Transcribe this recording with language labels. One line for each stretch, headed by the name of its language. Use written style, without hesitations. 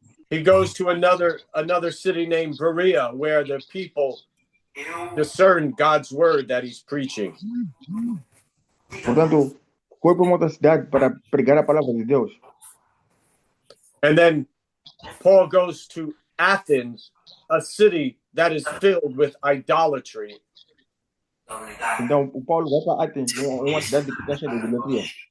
English: He goes to another city named Berea, where the people discern God's word that he's preaching.
Portuguese: Portanto, foi para uma outra cidade para pregar a palavra de Deus.
English: And then Paul goes to Athens, a city that is filled with idolatry.
Portuguese: Então, o Paulo vai para Atenas, uma cidade que está cheia de idolatria.